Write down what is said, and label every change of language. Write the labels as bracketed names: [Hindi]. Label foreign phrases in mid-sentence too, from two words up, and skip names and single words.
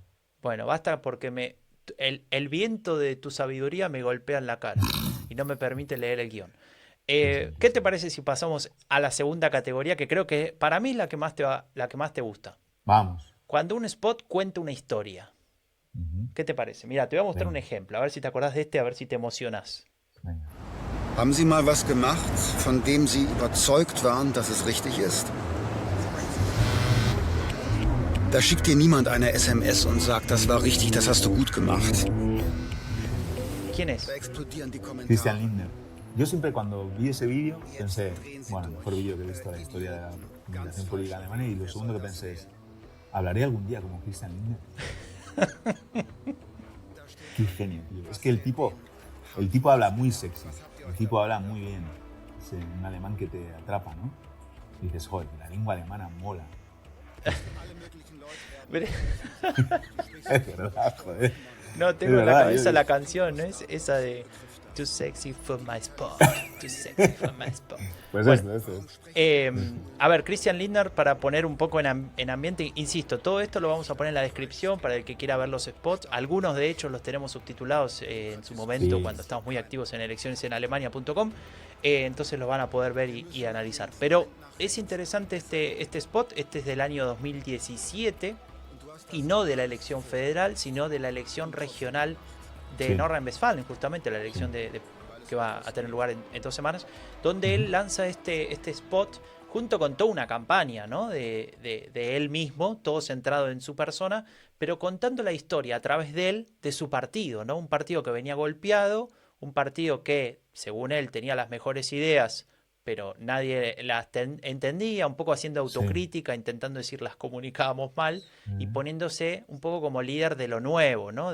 [Spanish] Bueno, basta porque el viento de tu sabiduría me golpea en la cara y no me permite leer el guión. ¿Qué te parece si pasamos a la segunda categoría, que creo que para mí es la que más te gusta? Vamos. Cuando un spot cuenta una historia. ¿Qué te parece? Mira, te voy a mostrar un ejemplo, a ver si te acordás de a ver si te emocionás. Venga. [German] Haben Sie mal was gemacht, von dem Sie überzeugt waren, dass es richtig ist? Da schickt dir niemand eine SMS und sagt, das war richtig, das hast du gut gemacht. [Spanish] ¿Quién es? [German] Da explodieren die Kommentare. [Spanish] Christian Lindner. Yo siempre cuando vi ese vídeo pensé, bueno, el mejor vídeo que he visto en la historia de la comunicación política alemana, y lo segundo que pensé es, ¿hablaré algún día como Christian Lindner? Qué genio, tío. Es que el tipo habla muy sexy, el tipo habla muy bien. Es un alemán que te atrapa, ¿no? Y dices, joder, la lengua alemana mola. Es verdad, joder. No, tengo Es en la verdad, cabeza la canción, ¿no? Es esa de [English] Too sexy for my spot, too sexy for my spot. [Spanish] Pues bueno, esto. A ver, Christian Lindner, para poner un poco en ambiente, insisto, todo esto lo vamos a poner en la descripción para el que quiera ver los spots. Algunos de ellos los tenemos subtitulados en su momento, Sí. cuando estamos muy activos en eleccionesenalemania.com. Entonces los van a poder ver y analizar. Pero es interesante este spot. Este es del año 2017 y no de la elección federal, sino de la elección regional de Sí. Nordrhein-Westfalen, justamente la elección que va a tener lugar en 2 semanas, donde él lanza este spot junto con toda una campaña, ¿no? de él mismo, todo centrado en su persona, pero contando la historia a través de él, de su partido, ¿no? Un partido que venía golpeado, un partido que, según él, tenía las mejores ideas, pero nadie las entendía, un poco haciendo autocrítica, intentando decir las comunicábamos mal y poniéndose un poco como líder de lo nuevo, ¿no?